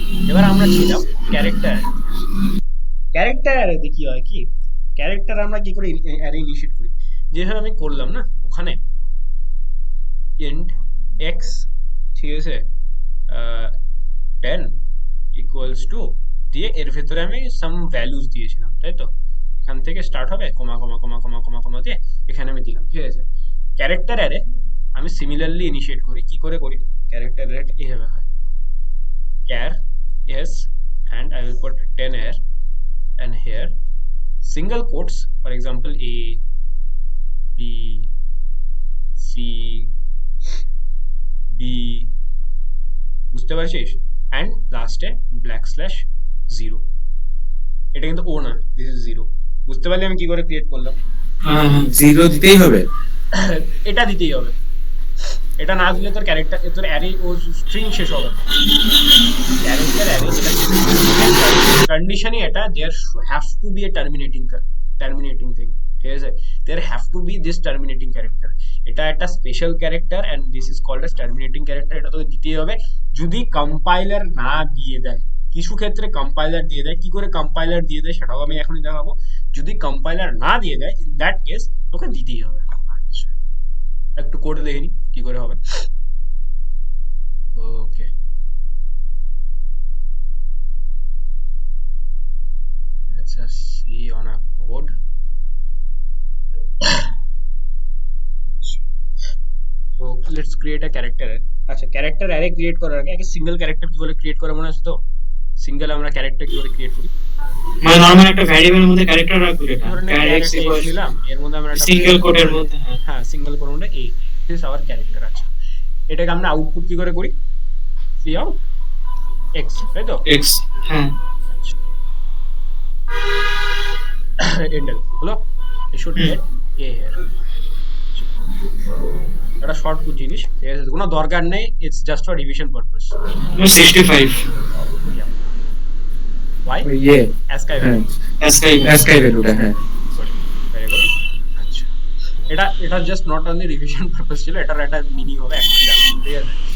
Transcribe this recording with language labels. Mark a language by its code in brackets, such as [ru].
[bn] এবার আমরা ছিলাম ক্যারেক্টার, ক্যারেক্টার অ্যারেতে কি হয় কি, ক্যারেক্টার আমরা কি করে অ্যারে ইনিশিয়েট করি, যেভাবে আমি করলাম না ওখানে, ইন্ট এক্স, ঠিক আছে, 10 ইকুয়ালস টু দিয়ে এর ভেতরে আমি সাম ভ্যালুজ দিয়েছিলাম, তাই তো? এখান থেকে স্টার্ট হবে কমা কমা কমা কমা কমা কমা দিয়ে এখানে আমি দিলাম, ঠিক আছে? ক্যারেক্টার অ্যারে আমি সিমিলারলি ইনিশিয়েট করি, কি করে করি? ক্যারেক্টার অ্যারে এইভাবে হয়, [en] char s and I will put 10 here and here, [bn] single quotes, for example A, B, C, D, বুঝতে পারছিস, অ্যান্ড লাস্টে ব্ল্যাক স্ল্যাশ জিরো। এটা কিন্তু ও না, [en] This is zero. [bn] বুঝতে পারলি আমি কি করে ক্রিয়েট করলাম? হ্যাঁ হ্যাঁ জিরো দিতেই হবে। এটা দিতেই হবে, এটা না দিলে তোর ক্যারেক্টার, তোর অ্যারে ও স্ট্রিং শেষ হবে, ক্যারেক্টার অ্যারে যেটা কন্ডিশনই এটা, [en] There have to be a terminating thing, ঠিক আছে, there have to be this terminating character. [bn] এটা একটা special character and [en] This is called as terminating character. [bn] এটা তোকে দিতেই হবে যদি কম্পাইলার না দিয়ে দেয়। কিছু ক্ষেত্রে কম্পাইলার দিয়ে দেয়, কি করে কম্পাইলার দিয়ে দেয় সেটাও আমি এখনই দেখাবো। যদি কম্পাইলার না দিয়ে দেয়, ইন দ্যাট কেস তোকে দিতেই হবে। আচ্ছা, একটু কোড দেখে নি কি করে হবে। [en] Okay, let's just see on a code. So let's create a character array. [bn] আচ্ছা, ক্যারেক্টার অ্যারে ক্রিয়েট করার আগে আগে সিঙ্গেল ক্যারেক্টার কি করে ক্রিয়েট করে মনে আছে তো? সিঙ্গেল আমরা ক্যারেক্টার কি করে ক্রিয়েট করি? মানে নরমাল একটা ভ্যারিয়েবলের মধ্যে ক্যারেক্টার রাখবো, এটা ধরে নে ক্যারেক্টার ক্যারেক্টার এক্স নিলাম, এর মধ্যে আমরা একটা সিঙ্গেল কোডের মধ্যে। হ্যাঁ সিঙ্গেল কোড মধ্যে এ, দিস আওয়ার ক্যারেক্টার। আছে, এটাকে আমরা আউটপুট কি করে করি? সি আউট এক্স, তাই তো? এক্স, হ্যাঁ এন্টার হলো, [en] it should get a here. [bn] এটা শর্ট পুট জিনিস, ঠিক আছে, কোনো দরকার নেই, [en] It's just for revision purpose. 65 why ইয়ে ASCII [bn] হ্যাঁ, এসকাই অ্যাসকাই ভ্যালুটা, হ্যাঁ [en] Very good. [bn] আচ্ছা, এটা just not only revision purpose ছিল, এটার একটা মিনিং হবে এখন জানো, ঠিক আছে।